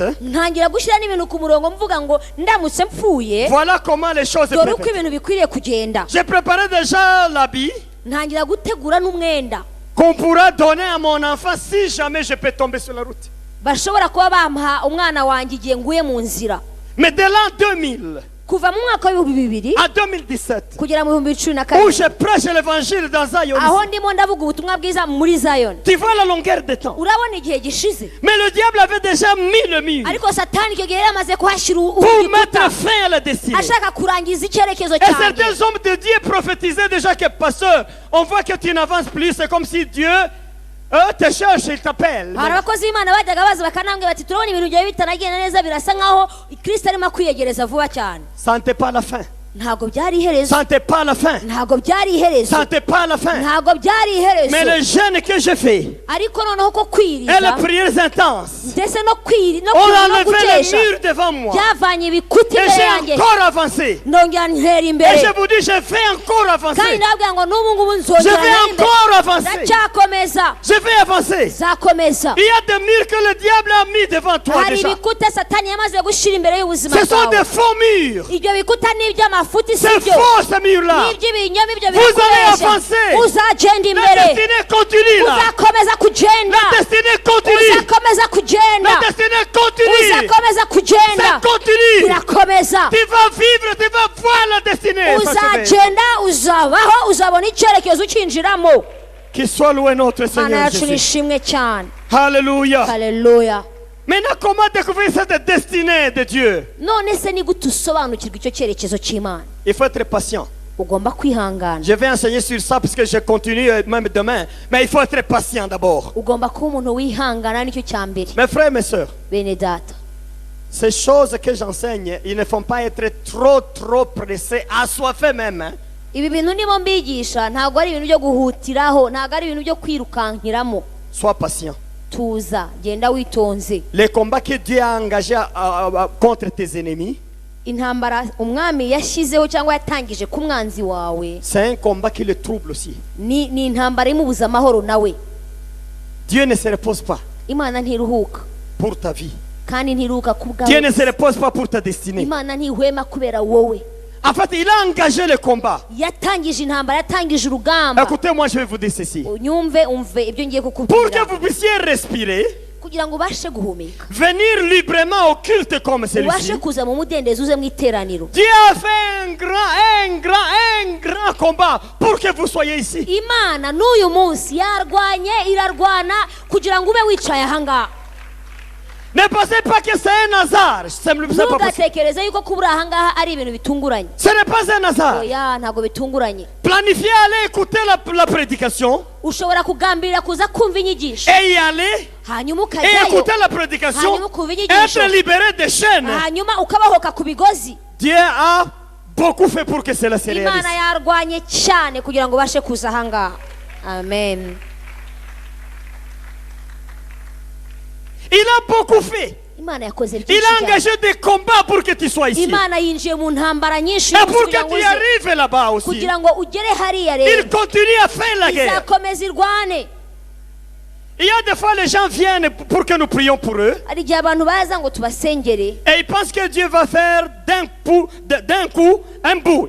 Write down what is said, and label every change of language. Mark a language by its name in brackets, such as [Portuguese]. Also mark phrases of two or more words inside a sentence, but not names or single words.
[Kinyarwanda] ntangira gushyira n'ibintu ku murongo mvuga ngo ndamutse mpfuye [French] voilà comment les choses se [Kinyarwanda] dore uko [French] préparent. [Kinyarwanda] ibintu bikwiriye kugenda [French] J'ai préparé déjà l'habit [Kinyarwanda] ntangira gutegura n'umwenda [French] qu'on pourra donner à mon enfant si jamais je peux tomber sur la route. [Kinyarwanda] bashobora kuba bamuha umwana wanjye igihe nguye mu nzira [French] Mais de l'an 2000 [Kinyarwanda] kuva mu mwaka w'ibihumbi bibiri [French] à 2017, [Kinyarwanda] kugera mu bihumbi 20 na [French] où [Kinyarwanda] kabiri [French] je prêche l'évangile dans Zion, [Kinyarwanda] aho ndimo ndavuga ubutumwa bwiza muri Zion [French] tu vois la longueur de temps. [Kinyarwanda] urabona igihe gishize [French] Mais le diable avait déjà mis le mur [Kinyarwanda] ariko satani icyo gihe yari amaze kuhashyira [French] pour mettre [Kinyarwanda] igikuta [French] fin à la destinée. [Kinyarwanda] ashaka kurangiza icyerekezo [French] Et [Kinyarwanda] cyanjye [French] certains hommes de Dieu prophétisaient déjà que pasteur, on voit que tu n'avances plus, c'est comme si Dieu te cherche, il t'appelle. [Kinyarwanda] hari abakozi b'imana bajyaga baza bakanambwira bati turabona ibintu byawe bitanagenda neza birasa nkaho kristo arimo kwiyegereza vuba cyane [French] Ça n'était pas la fin. [Kinyarwanda] ntabwo byari iherezo [French] Ça n'était pas la fin. [Kinyarwanda] ntabwo byari iherezo [French] Ça n'était pas la fin. [Kinyarwanda] ntabwo byari [French] Mais [Kinyarwanda] iherezo [French] le jeûne que j'ai fait [Kinyarwanda] ariko noneho ko [French] et [Kinyarwanda] kwiriza [French] les prières intenses [Kinyarwanda] ndetse no kwiri no [French] ont [Kinyarwanda] kwiri no [French] enlevé les [Kinyarwanda] gukesha [French] murs devant moi. [Kinyarwanda] byavanye ibikuta [French] Et [Kinyarwanda] imbere [French] j'ai [Kinyarwanda] yanjye [French] encore avancé. [Kinyarwanda] ndongera ntera [French] Et [Kinyarwanda] imbere [French] je vous dis, je vais encore [Kinyarwanda] kandi [French] avancer. [Kinyarwanda] ndababwira ngo n'ubu ngubu [French] Je [Kinyarwanda] nzongera [French] vais [Kinyarwanda] ntera imbere [French] encore avancer. [Kinyarwanda] ndacyakomeza [French] Je vais avancer. [Kinyarwanda] zakomeza [French] Il y a des murs que le diable a mis devant toi [Kinyarwanda] hari [French] déjà. [Kinyarwanda] ibikuta satani yamaze gushyira imbere y'ubuzima [French] Ce sont [Kinyarwanda] bwawe [French] des faux murs. [Kinyarwanda] ibyo bikuta ni iby'amafuti si [French] C'est [Kinyarwanda] byo [French] faux ces murs-là. [Kinyarwanda] ni iby'ibinyoma ibyo [French] Vous allez [Kinyarwanda] bikubeshya [French] avancer. [Kinyarwanda] uzagenda [French] La [Kinyarwanda] imbere [French] destinée continue là. [Kinyarwanda] uzakomeza kugenda [French] La destinée continue. [Kinyarwanda] uzakomeza kugenda [French] La destinée continue. [Kinyarwanda] uzakomeza kugenda [French] Ça continue. [Kinyarwanda] birakomeza [French] Tu vas vivre, tu vas voir la destinée. [Kinyarwanda] uzagenda uzabaho uzabona icyerekezo ukinjiramo [French] Qu'il soit loué notre [Kinyarwanda] mana [French] Seigneur [Kinyarwanda] yacu ni [French] Jésus. [Kinyarwanda] ishimwe cyane [French] Alléluia. [Kinyarwanda] haleluya [French] Maintenant, comment découvrir cette destinée de Dieu? [Kinyarwanda] none se ni gute usobanukirwa icyo cyerekezo cy'imana [French] Il faut être patient. [Kinyarwanda] ugomba kwihangana [French] Je vais enseigner sur ça parce que je continue même demain. Mais il faut être patient d'abord. [Kinyarwanda] ugomba kuba umuntu wihangana nicyo cya mbere [French] Mes frères, mes sœurs, [Kinyarwanda] bene data [French] ces choses que j'enseigne, ils ne font pas être trop pressés, assoiffés même. Hein. [Kinyarwanda] ibi bintu ndimo mbigisha ntabwo ari ibintu byo guhutiraho ntabwo ari ibintu byo kwirukankiramo [French] Sois patient. [Kinyarwanda] tuza genda witonze [French] Les combats que Dieu a engagés contre tes ennemis, [Kinyarwanda] intambara umwami yashyizeho cyangwa yatangije ku mwanzi wawe [French] c'est un combat qui le trouble aussi. [Kinyarwanda] ni intambara imubuza amahoro nawe [French] Dieu ne se repose pas [Kinyarwanda] imana ntiruhuka [French] pour ta vie. [Kinyarwanda] kandi ntiruhuka ku [French] Dieu ne se [Kinyarwanda] bwawe [French] repose pas pour ta destinée. [Kinyarwanda] imana ntihwema kubera wowe [French] En fait, il a engagé le combat. [Kinyarwanda] yatangije intambara yatangije urugamba [French] Écoutez-moi, je vais vous dire ceci. [Kinyarwanda] unyumve umve ibyo ngiye [French] Pour que [Kinyarwanda] kukubwira [French] vous puissiez respirer, [Kinyarwanda] kugira ngo ubashe guhumeka [French] venir librement au culte comme celui-ci, [Kinyarwanda] ubashe kuza mu mudendezo uze mu iteraniro [French] Dieu a fait un grand combat pour que vous soyez ici. [Kinyarwanda] imana n'uyu munsi irarwana kugira ngo ube wicaye ahangaha [French] Ne pensez pas que c'est un hasard. C'est pas possible. [Kinyarwanda] ntugatekereze yuko kuba uri ahangaha ari ibintu bitunguranye [French] Ce n'est pas un hasard. [Kinyarwanda] oya ntabwo bitunguranye [French] Planifiez aller écouter la prédication [Kinyarwanda] ushobora kugambirira kuza kumva inyigisho [French] et y aller [Kinyarwanda] hanyuma [French] et [Kinyarwanda] ukajyayo [French] écouter la prédication, [Kinyarwanda] hanyuma ukumva inyigisho [French] être libéré des chaînes. [Kinyarwanda] hanyuma ukabahoka ku bigozi [French] Dieu a beaucoup fait pour que cela se réalise. [Kinyarwanda] imana yarwanye cyane kugira ngo bashe kuza ahangaha. Amen. [French] Il a beaucoup fait. [Kinyarwanda] imana yakoze [French] Il [Kinyarwanda] byinshi [French] a [Kinyarwanda] cyane. [French] engagé des combats pour que tu sois ici. [Kinyarwanda] imana yinjiye mu ntambara nyinshi [French] Et pour [Kinyarwanda] kugira [French] que [Kinyarwanda] ngo [French] tu [Kinyarwanda] uze. [French] arrives là-bas aussi. [Kinyarwanda] kugira ngo ugere hariya [French] Il [Kinyarwanda] rero [French] continue à faire la guerre. [Kinyarwanda] izakomeza irwane. [French] Il y a des fois les gens viennent pour que nous prions pour eux. [Kinyarwanda] hari igihe abantu baza ngo tubasengere [French] Et ils pensent que Dieu va faire d'un coup un bout.